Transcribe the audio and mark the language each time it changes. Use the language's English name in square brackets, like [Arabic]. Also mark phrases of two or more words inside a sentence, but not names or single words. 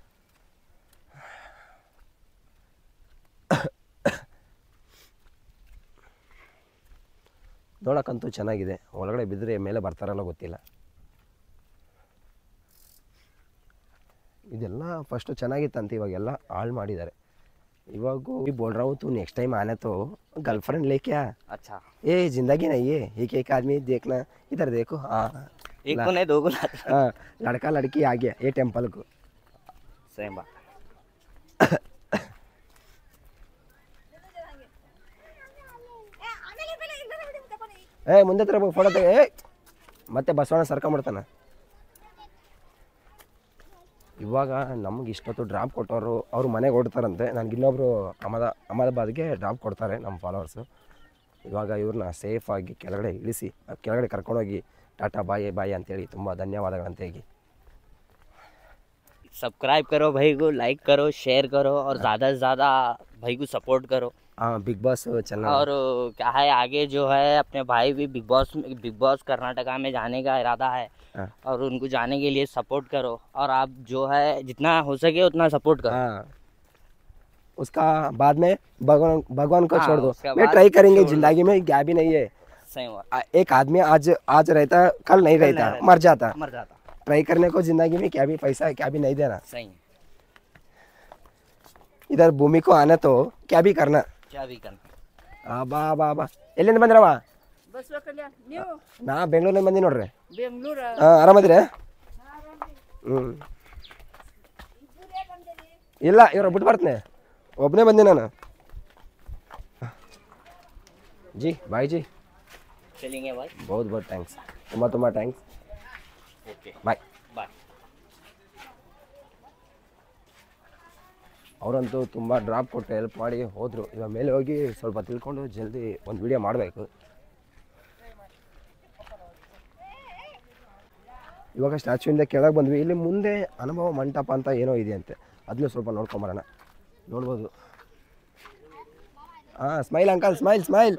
[Kannada] ನೋಡೋಕ್ಕಂತೂ ಚೆನ್ನಾಗಿದೆ. ಒಳಗಡೆ ಬಿದ್ದರೆ ಮೇಲೆ ಬರ್ತಾರಲ್ಲ ಗೊತ್ತಿಲ್ಲ. ಇದೆಲ್ಲ ಫಸ್ಟು ಚೆನ್ನಾಗಿತ್ತಂತೆ, ಇವಾಗೆಲ್ಲ ಹಾಳು ಮಾಡಿದ್ದಾರೆ. [Hindi] इवागो बोल रहा हूँ तू [English] next time [Hindi] आना तो गर्लफ्रेंड लेके आ। अच्छा ये जिंदगी नहीं है, एक आदमी देखना, इधर देखो। हाँ एक को नहीं दो को हाँ लड़का लड़की आ गया ये टेम्पल को। सेम बात। [Kannada] ए ಮುಂದೆ ತರ ಫೋಟೋ ತೆಗೆ ಮತ್ತೆ ಬಸವಣ್ಣ ಸರ್ಕೊಂಡ್ಬಿಡ್ತಾನ। ಇವಾಗ ನಮಗೆ ಇಷ್ಟೊತ್ತು ಡ್ರಾಪ್ ಕೊಟ್ಟವರು ಅವರು ಮನೆಗೆ ಹೊರಡ್ತಾರಂತೆ। ನನಗೆ ಇನ್ನೊಬ್ರು ಅಹಮದಾಬಾದ್ಗೆ ಡ್ರಾಪ್ ಕೊಡ್ತಾರೆ ನಮ್ಮ ಫಾಲೋವರ್ಸು। ಇವಾಗ ಇವ್ರನ್ನ ಸೇಫಾಗಿ ಕೆಳಗಡೆ ಇಳಿಸಿ ಕೆಳಗಡೆ ಕರ್ಕೊಂಡೋಗಿ [English] tata bye bye [Kannada] ಅಂತೇಳಿ ತುಂಬ ಧನ್ಯವಾದಗಳಂತ ಹೇಳಿ। [Hindi] सब्सक्राइब करो भाई को, लाइक करो, शेयर करो और ज़्यादा से ज़्यादा भाई को सपोर्ट करो। हाँ बिग बॉस चैनल। और क्या है आगे जो है अपने भाई भी बिग बॉस कर्नाटका में जाने का इरादा है। हाँ। और उनको जाने के लिए सपोर्ट करो और आप जो है जितना हो सके उतना सपोर्ट करो। हाँ उसका बाद में भगवान को हाँ, छोड़ दो। उसके मैं बाद ट्राई करेंगे, छोड़ दो। जिंदगी में क्या भी नहीं है। सही बात, एक आदमी आज रहता कल नहीं रहता, मर जाता। मर जाता। ट्राई करने को जिंदगी में क्या भी पैसा है क्या भी नहीं देना। सही इधर भूमि को आना तो क्या भी करना। क्या भी करना। [Kannada] ಬಾ ಬಾ ಬಾ ಎಲ್ಲಿಂದ ಬಂದಿರವ? ಬಸವ ಕಲ್ಯಾಣ ನೀವು ನಾ ಬೆಂಗಳೂರಿಂದ ಬಂದಿ ನೋಡ್ರಿ। ಬೆಂಗಳೂರು ಹಾಂ ಆರಾಮದಿರ? ಹ್ಞೂ ಇಲ್ಲ ಇವ್ರು ಬಿಟ್ಟು ಬರ್ತೀನಿ, ಒಬ್ಬನೇ ಬಂದಿ ನಾನು। [Hindi] जी भाई जी चलेंगे भाई। बहुत बहुत थैंक्स, [Kannada] ತುಂಬ ಥ್ಯಾಂಕ್ಸ್। [Hindi] ओके [Kannada] ಬಾಯ್। [Hindi] बाय। [Kannada] ಅವರಂತೂ ತುಂಬ ಡ್ರಾಪ್ ಕೊಟ್ಟು ಹೆಲ್ಪ್ ಮಾಡಿ ಹೋದರು. ಇವಾಗ ಮೇಲೆ ಹೋಗಿ ಸ್ವಲ್ಪ ತಿಳ್ಕೊಂಡು ಜಲ್ದಿ ಒಂದು ವಿಡಿಯೋ ಮಾಡಬೇಕು. ಇವಾಗ ಸ್ಟ್ಯಾಚ್ಯೂಯಿಂದ ಕೆಳಗೆ ಬಂದ್ವಿ. ಇಲ್ಲಿ ಮುಂದೆ ಅನುಭವ ಮಂಟಪ ಅಂತ ಏನೋ ಇದೆಯಂತೆ, ಅದನ್ನು ಸ್ವಲ್ಪ ನೋಡ್ಕೊಂಬರೋಣ. ನೋಡ್ಬೋದು. ಹಾಂ, [English] smile uncle, smile smile.